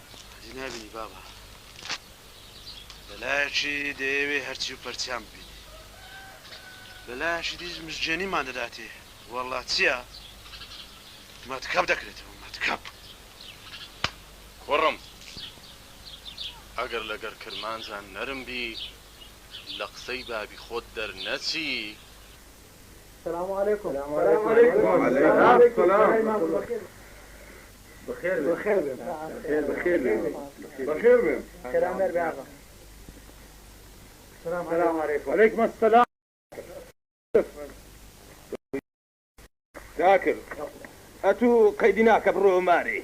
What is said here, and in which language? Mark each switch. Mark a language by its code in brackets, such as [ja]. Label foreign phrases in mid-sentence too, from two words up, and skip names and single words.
[ckb] هەدی نابینی بابا لەلایەکی دەیەوێ هەرچی و پەرچیان ببینی لەلایەکی دیش مژجێنیمان دەداتێ وەڵڵا چییە؟ مەتکەب دەکرێتەوە مەتکەب کوڕم ئەگەر لەگەر کرمانجان نەرم بی لە قسەی بابی خۆت دەرنەچی. [ar] السلام عليكم. السلام عليكم. وعليكم السلام. بخير بخير بخير بخير بخير سلام عليكم. السلام عليكم. وعليكم السلام. ذاكر أتو قيدناك برو ماري